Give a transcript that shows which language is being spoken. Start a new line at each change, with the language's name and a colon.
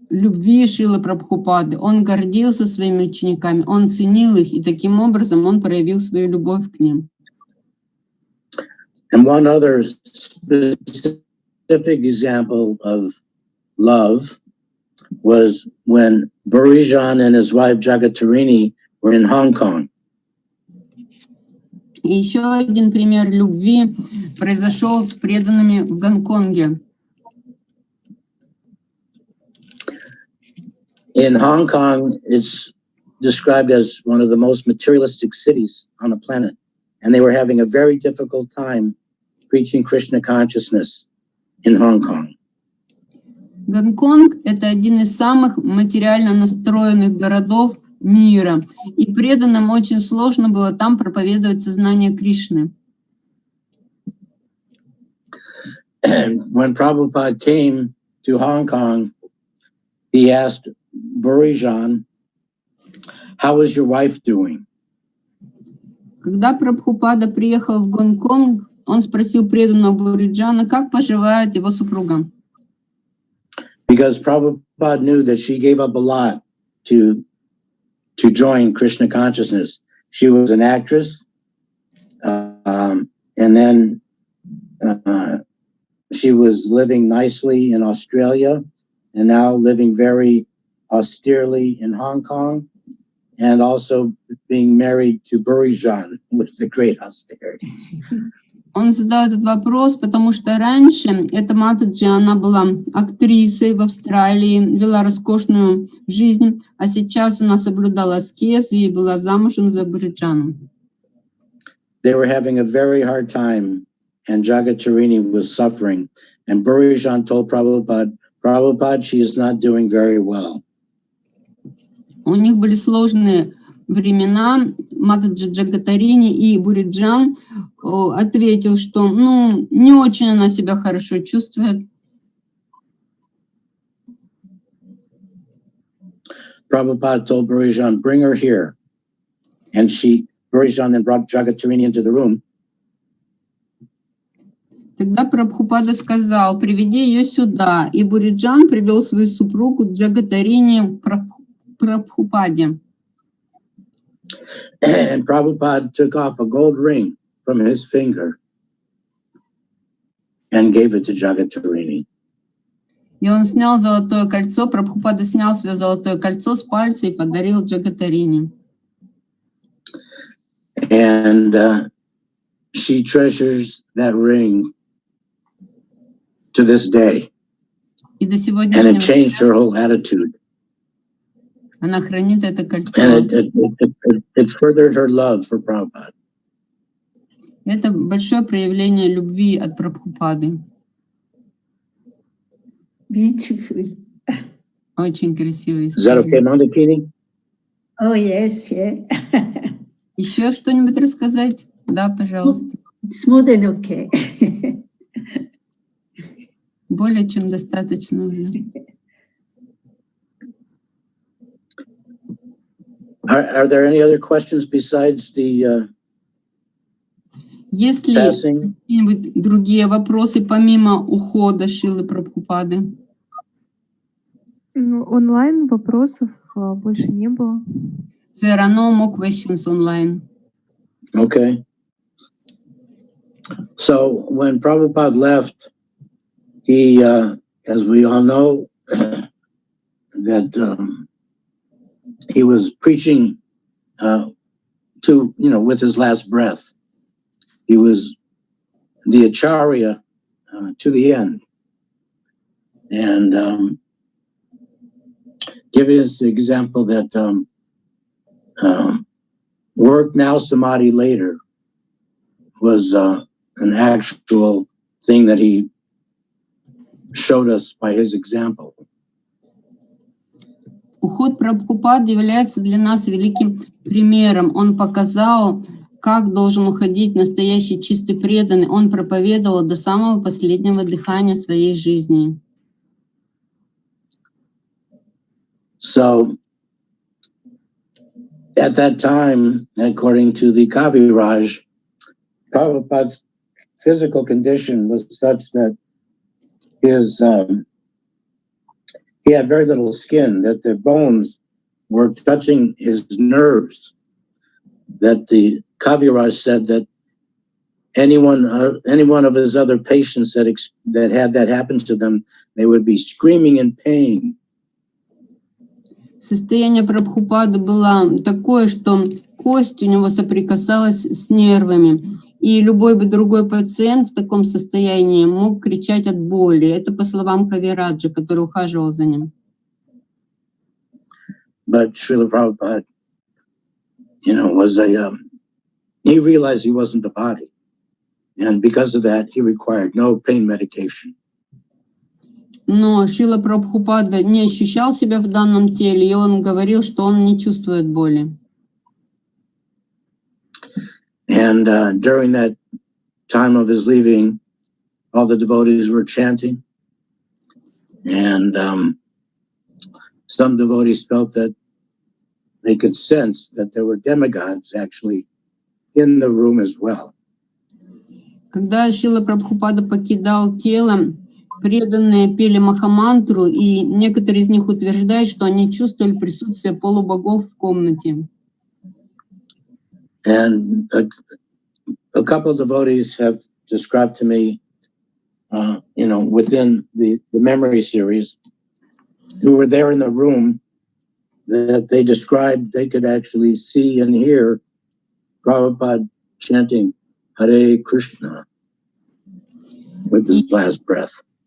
Russian: любви Шрилы Прабхупады. Он гордился своими учениками, он ценил их, и таким образом он проявил свою любовь к ним.
English: And one other specific example of love was when Burijan and his wife Jagatarini were in Hong Kong.
Russian: И еще один пример любви произошел с преданными в Гонконге.
English: In Hong Kong, it's described as one of the most materialistic cities on the planet. And they were having a very difficult time preaching Krishna consciousness in Hong Kong.
Russian: Гонконг – это один из самых материально настроенных городов мира. И преданным очень сложно было там проповедовать сознание Кришны.
English: When Prabhupada came to Hong Kong, he asked Burijan, "How is your wife doing?"
Russian: Когда Прабхупада приехал в Гонконг, он спросил преданного Буриджана, как поживает его супруга.
English: Because Prabhupada knew that she gave up a lot to join Krishna consciousness. She was an actress, and then she was living nicely in Australia, and now living very austerely in Hong Kong, and also being married to Burijan with the great austerity.
Russian: Он задал этот вопрос, потому что раньше эта матушка, она была актрисой в Австралии, вела роскошную жизнь, а сейчас она соблюдала аскез и была замужем за Буриджаном.
English: They were having a very hard time, and Jagatarini was suffering. And Burijan told Prabhupada, she is not doing very well.
Russian: У них были сложные времена. Матаджи Джагатарини и Буриджан ответил, что не очень она себя хорошо чувствует.
English: Prabhupada told Burijan, bring her here. And Burijan then brought Jagatarini into the room.
Russian: Тогда Прабхупада сказал, приведи ее сюда. И Буриджан привел свою супругу Джагатарини к Прабхупаде.
English: And Prabhupada took off a gold ring from his finger and gave it to Jagatarini.
Russian: И он снял золотое кольцо, Прабхупада снял свое золотое кольцо с пальца и подарил Джагатарини.
English: And she treasures that ring to this day.
Russian: И до
English: And
Russian: сегодняшнего
English: it changed her whole attitude.
Russian: Она хранит это кольцо.
English: And it furthered her love for Prabhupada.
Russian: Это большое проявление любви от Прабхупады.
English: Beautiful.
Russian: Очень красивая
English: Is that okay,
Russian: история. Moндакини?
English: Oh, yes, yeah.
Russian: Еще что-нибудь рассказать? Да, пожалуйста.
English: It's more than okay.
Russian: Более чем достаточно уже.
English: Are there any other questions besides the
Russian: Есть ли
English: passing?
Russian: какие-нибудь другие вопросы помимо ухода Шрилы Прабхупады? Онлайн вопросов больше не было.
English: There are no more questions online. Okay. So when Prabhupada left, he, as we all know, that he was preaching with his last breath. He was the acharya to the end. And giving us the example that work now, samadhi later was an actual thing that he showed us by his example.
Russian: Уход Прабхупады является для нас великим примером. Он показал, как должен уходить настоящий чистый преданный. Он проповедовал до самого последнего дыхания своей жизни.
English: So at that time, according to the Kaviraj, Prabhupada's physical condition was such that his he had very little skin, that the bones were touching his nerves, that the Kaviraj said that any one of his other patients that had that happen to them, they would be screaming in pain.
Russian: Состояние Прабхупады было такое, что кость у него соприкасалась с нервами, и любой бы другой пациент в таком состоянии мог кричать от боли. Это по словам Кавираджа, который ухаживал за ним.
English: But Srila Prabhupada, was he realized he wasn't the body. And because of that, he required no pain medication.
Russian: Но Шрила Прабхупада не ощущал себя в данном теле, и он говорил, что он не чувствует боли.
English: And during that time of his leaving, all the devotees were chanting. And some devotees felt that they could sense that there were demigods actually in the room as well.
Russian: Когда Шрила Прабхупада покидал тело, преданные пели Махамантру, и некоторые из них утверждают, что они чувствовали присутствие полубогов в комнате.
English: And a couple of devotees have described to me, within the memory series, who were there in the room, that they described they could actually see and hear Prabhupada chanting Hare Krishna with his last breath.